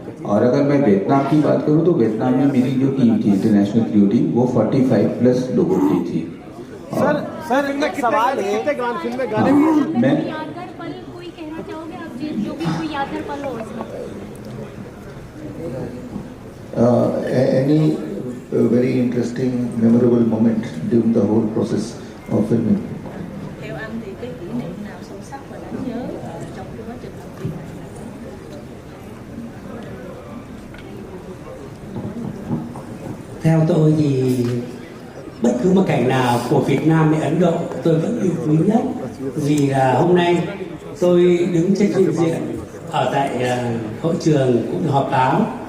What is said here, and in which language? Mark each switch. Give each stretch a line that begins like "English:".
Hindi: और अगर मैं वियतनाम की बात करूं तो वियतनाम में मेरी जो टीम थी, इंटरनेशनल क्रू टीम, वो 45+ लोगों की थी। सर एक सवाल है, कितने फिल्म में गाने भी मैं यादगार पल कोई कहना चाहोगे आप, जो भी कोई यादगार पल हो उसमें?
English: Any very interesting, memorable moment during the whole process of filming?
Vietnamese: Theo anh thì cái kỷ niệm nào sâu sắc và đáng nhớ trong cái quá trình làm phim này? Theo tôi thì bất cứ một cảnh nào của Việt Nam hay Ấn Độ tôi vẫn yêu quý nhất, vì là hôm nay tôi đứng trên phương diện ở tại hội trường cũng họp báo.